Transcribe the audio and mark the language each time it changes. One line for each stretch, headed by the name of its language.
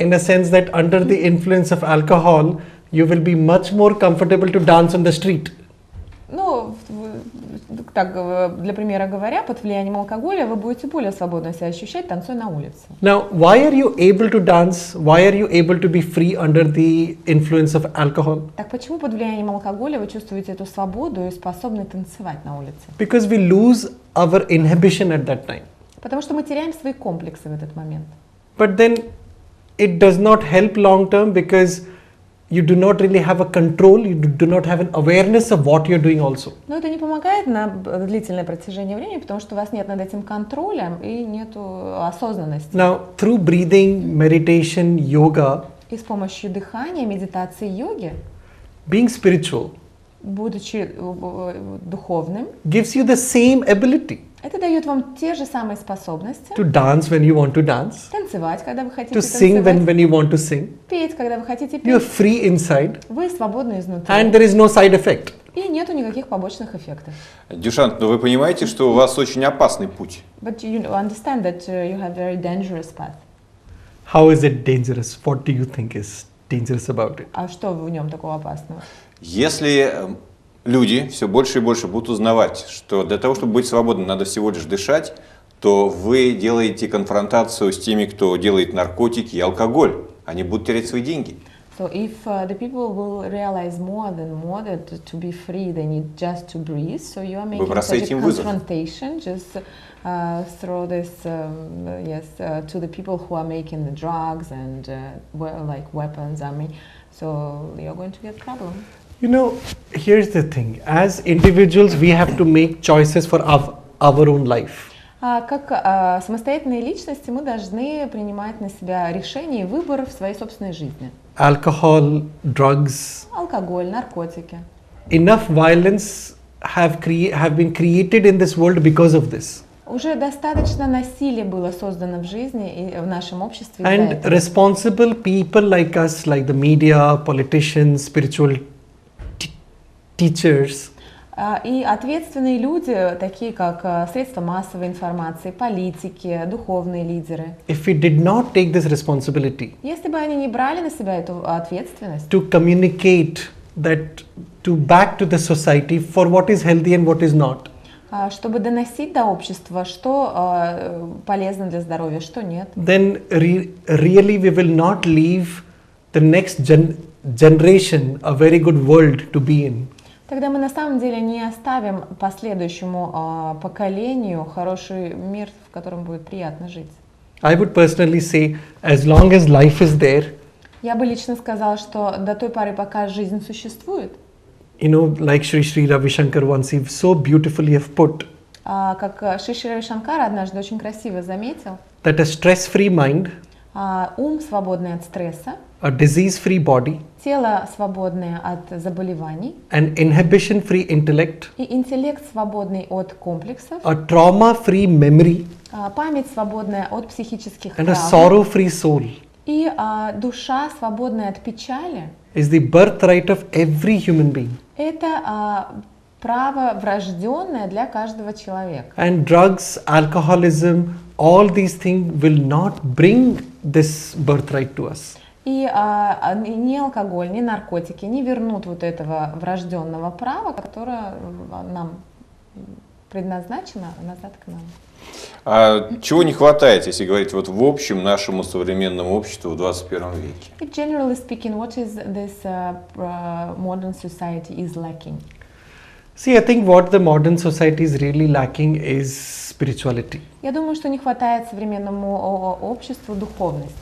English: In a sense that under the influence of alcohol, you will be much more comfortable to dance on the street.
Russian: Ну, так, для примера говоря, под влиянием алкоголя вы будете более свободно себя ощущать, танцуя на улице.
English: Now, why are you able to dance? Why are you able to be free under the influence of alcohol?
Russian: Так почему под влиянием алкоголя вы чувствуете эту свободу и способны танцевать на улице?
English: Because we lose our inhibition at that time.
Russian: Потому что мы теряем свои комплексы в этот момент.
English: But then it does not help long term because you do not really have a control, you do not have an awareness of what you're doing also.
Russian: Но это не помогает на длительное протяжение времени, потому что у вас нет над этим контроля и нету осознанности.
English: Now, through breathing, meditation, yoga,
Russian: И с помощью дыхания, медитации, йоги,
English: being spiritual
Russian: будучи духовным,
English: gives you the same ability
Russian: это дает вам те же самые способности
English: to dance when you want to dance,
Russian: танцевать, когда вы хотите
English: to sing
Russian: танцевать,
English: when you want to sing.
Russian: петь, когда вы хотите
English: You're
Russian: петь.
English: free inside
Russian: Вы свободны изнутри.
English: and there is no side effect.
Russian: И нету никаких побочных эффектов. Дюшант, но вы понимаете, что у вас очень опасный путь.
English: But you understand that you have very dangerous path. How is it dangerous? What do you think is dangerous about it?
Russian: А что в нем такого опасного? Если люди все больше и больше будут узнавать, что для того, чтобы быть свободным, надо всего лишь дышать, то вы делаете конфронтацию с теми, кто делает наркотики и алкоголь. Они будут терять свои деньги.
English: So if the people will realize more that to be free they need just to breathe, so you are making such
Russian: бросаете
English: a
Russian: им вызов.
English: confrontation just throw this to the people who are making the drugs and like weapons. I mean, so you're going to get problem. Here's the thing. As individuals, we have to make choices for our own life.
Russian: Как самостоятельные личности мы должны принимать на себя решения и выборы в своей собственной жизни.
English: Alcohol, drugs,
Russian: Алкоголь, наркотики.
English: enough violence have been created in this world because of this.
Russian: Уже достаточно насилия было создано в жизни и в нашем обществе из-за
English: And
Russian: этого.
English: responsible people like us, like the media, politicians, spiritual teachers,
Russian: И ответственные люди, такие как средства массовой информации, политики, духовные лидеры,
English: if we did not take this responsibility
Russian: если бы они не брали на себя эту ответственность,
English: to communicate that back to the society for what is healthy and what is not,
Russian: чтобы доносить до общества, что полезно для здоровья, что нет,
English: then really we will not leave the next generation a very good world to be in.
Russian: тогда мы на самом деле не оставим последующему поколению хороший мир, в котором будет приятно жить.
English: I would personally say, as long as life is there,
Russian: Я бы лично сказала, что до той поры, пока жизнь существует,
English: like Sri Ravi Shankar once he so beautifully have put,
Russian: как Шри Рави Шанкар однажды очень красиво заметил,
English: that a stress-free mind
Russian: Ум свободный от стресса,
English: a disease-free body,
Russian: тело свободное от заболеваний,
English: an inhibition-free intellect,
Russian: и интеллект свободный от комплексов,
English: a trauma-free memory,
Russian: память свободная от психических
English: and a
Russian: травм,
English: sorrow-free soul
Russian: и душа свободная от печали.
English: is the birthright of every human being.
Russian: Это право врожденное для каждого человека.
English: And drugs, alcoholism, all these things will not bring this birthright to us.
Russian: И ни алкоголь, ни наркотики не вернут вот этого врожденного права, которое нам предназначено, назад к нам. А чего не хватает, если говорить вот в общем нашему современному обществу в 21 веке?
English: Generally speaking, what is this modern society is lacking? See, I think what the modern society is really lacking is spirituality.
Russian: Я думаю, что не хватает современному обществу духовности.